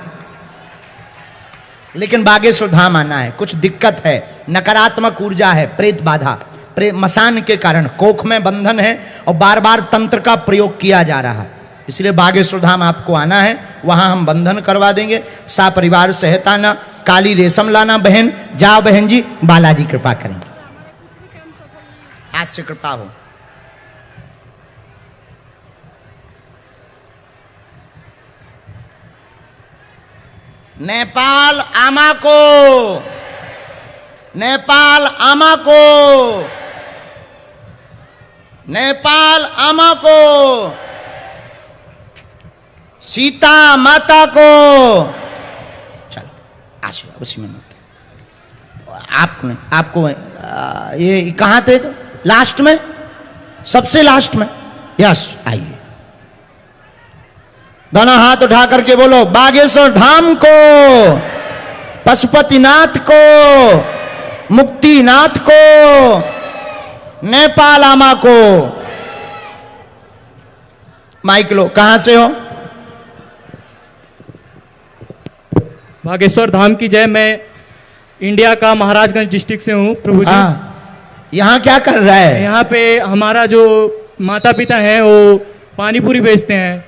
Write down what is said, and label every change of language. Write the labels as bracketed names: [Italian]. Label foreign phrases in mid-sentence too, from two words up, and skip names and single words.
[Hindi] लेकिन बागेश्वर धाम आना है, कुछ दिक्कत है, नकारात्मक ऊर्जा है, प्रेत बाधा, मसान के कारण कोख में बंधन है और बार बार तंत्र का प्रयोग किया जा रहा है। इसलिए बागेश्वर धाम आपको आना है, वहां हम बंधन करवा देंगे। सा परिवार सहित आना, काली रेशम लाना बहन। जाओ बहन जी, बालाजी कृपा करेंगे, आज से कृपा हो। नेपाल आमा को, नेपाल आमा को, नेपाल आमा को, सीता माता को। चलो आशीर्वाद उसी में मत। आपको ये कहाँ थे? तो लास्ट में, सबसे लास्ट में। यस आइए, दोनों हाथ उठा करके बोलो बागेश्वर धाम को, पशुपतिनाथ को, मुक्तिनाथ को, नेपाल आमा को। माइक लो, कहां से हो? बागेश्वर धाम की जय। मैं इंडिया का महाराजगंज डिस्ट्रिक्ट से हूँ प्रभु जी। हाँ, यहाँ क्या कर रहा है? यहाँ पे हमारा जो माता पिता हैं वो पानी पूरी बेचते हैं।